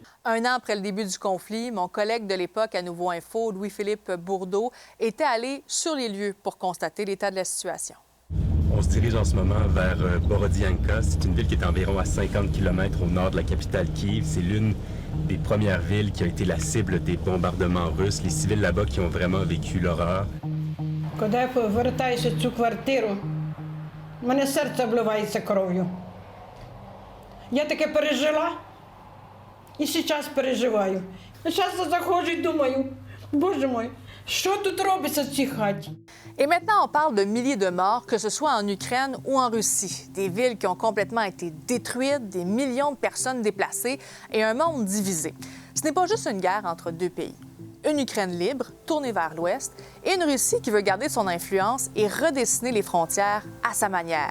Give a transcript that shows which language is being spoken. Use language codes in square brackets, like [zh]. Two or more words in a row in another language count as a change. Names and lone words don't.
[fr] Un an après le début du conflit, mon collègue de l'époque à Nouveau Info, Louis-Philippe Bourdeau, était allé sur les lieux pour constater l'état de la situation. On se dirige en ce moment vers Borodianka. C'est une ville qui est environ à 50 km au nord de la capitale Kiev. C'est l'une des premières villes qui a été la cible des bombardements russes. Les civils là-bas qui ont vraiment vécu l'horreur. [uk] Коли я повертаюся в цю квартиру, мене серце обливається кров'ю. Я таке пережила і зараз переживаю. Часто заходжу і думаю, [ru] Боже мой, [uk] що тут робиться в цій хаті? [fr] Et maintenant, on parle de milliers de morts, que ce soit en Ukraine ou en Russie. Des villes qui ont complètement été détruites, des millions de personnes déplacées et un monde divisé. Ce n'est pas juste une guerre entre deux pays. Une Ukraine libre, tournée vers l'Ouest, et une Russie qui veut garder son influence et redessiner les frontières à sa manière.